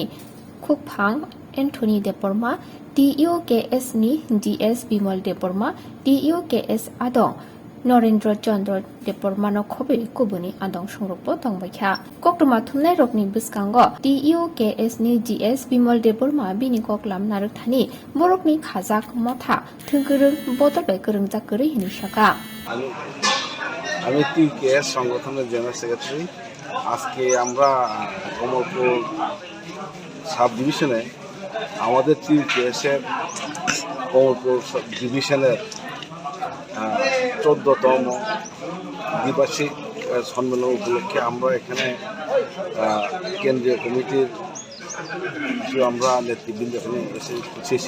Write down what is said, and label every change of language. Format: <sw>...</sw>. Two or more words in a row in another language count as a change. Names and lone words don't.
<trp>Khukphang Anthony Deporma TUKS ni DS Bimal Deporma TUKS Adong Narendra Chandra Depormano khobi kubuni adong songrokbo tongbaikha koktoma thumnai rokni bwskango TUKS ni GS Bimal Deporma bini koklam narukthani borokni khajak motha thungkurung bodolbai kurungjak kwrwi hini saka.</trp> <bn>আমি TUKS সংগঠনের</bn> <en>general secretary.</en> <bn>আজকে আমরা কমলপুর সাব ডিভিশনে আমাদের TUKS এর কমলপুর ডিভিশনের 14তম দ্বিবার্ষিক সম্মেলন উপলক্ষে আমরা এখানে কেন্দ্রীয় কমিটির আমরা নেতৃবৃন্দ এখানে এসেছি।</bn>